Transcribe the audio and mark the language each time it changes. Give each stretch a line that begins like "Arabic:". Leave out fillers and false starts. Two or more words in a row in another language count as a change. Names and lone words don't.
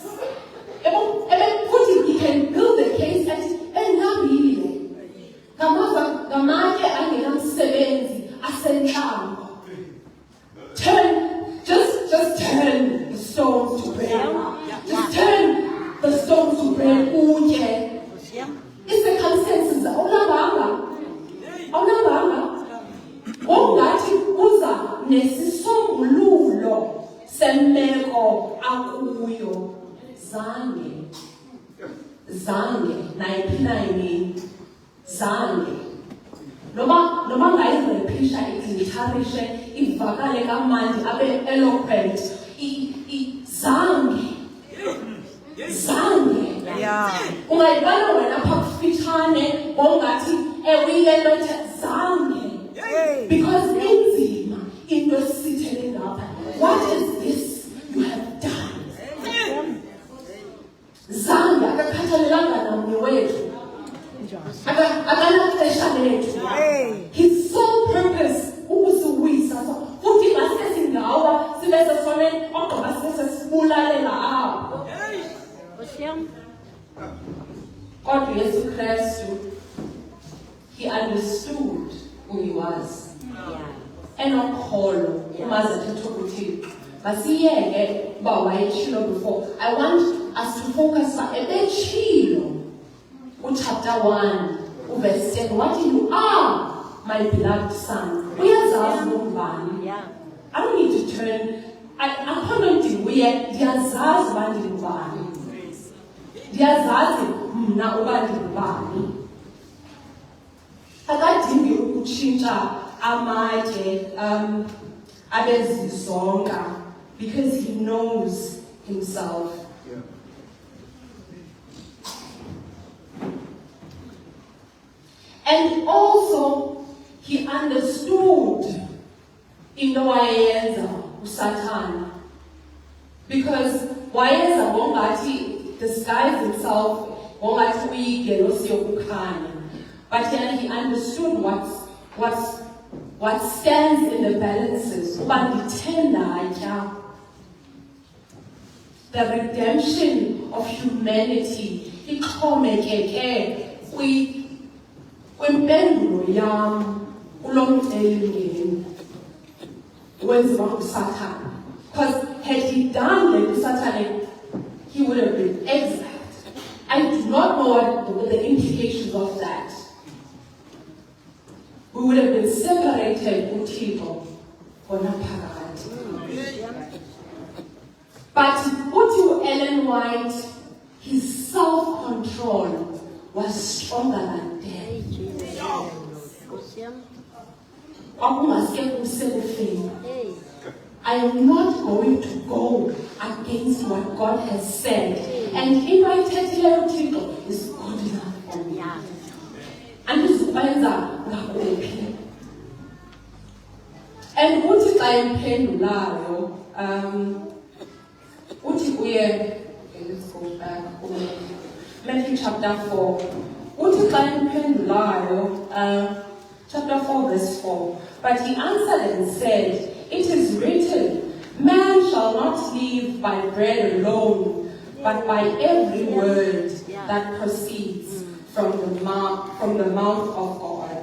English: He can build the case at just turn the stones to bread. Just turn the stones to bread. It's the consensus.
Xhosa: Ongathi uza nesisombululo semeko akuyo zange nayiphina yini zange noma ngayirepisha igitarishe ivakale kamandi abe eloquent zange ungayibona wena apha kufitshane ongathi ewile lothe zange. Because inzima into esithele ngapha.
English: What is this you have done?
Xhosa: Zange akakhathalelanga namnye wethu. Akanaxesha lethu.
English: His sole purpose ukusiwisa.
Xhosa: Futhi masesingawa sibe sesoneni ogqiba sibe sesibulalela apho. uYesu Kristu,
English: he understood who he was.
Xhosa: Enokholo umazi athetha uThixo. Masiyeke uba wayetshilo before.
English: I want us to focus on ebetshilo chapter 1 verse 10. What you are, my beloved son.
Xhosa: Uyazazi ngubani.
English: I don't need to turn. I cannot do weird.
Xhosa: Ndiyazazi uba ndingubani. Ndiyazazi mna uba ndingubani. Akadingi ukutshintsha amatye abezizonka
English: because he knows himself. And also he understood
Xhosa: into wayenza uSatan, because wayenza ngongathi
English: disguise himself
Xhosa: ngongathi uyigelosi yokukhanya,
English: but then he understood what stands in the balances. The redemption of humanity.
Xhosa: Ixhomekeke kwimpendulo yam kulo mcelimngeni wenziwa nguSatan.
English: Because had he done like Satan, he would have been exiled. I do not know what the implications of that. We would have been separated with people for naphakade. But uthi Ellen White, his self-control was stronger than death. I am not going to go against what God has said. And in my title is good enough for me. And this is and
Xhosa: uthi xa imphendulayo, uthi kuye,
English: let's go back, Matthew chapter 4.
Xhosa: Uthi xa imphendulayo,
English: chapter 4 verse 4. But he answered and said, it is written, man shall not live by bread alone, but by every word that proceeds from the mouth of God.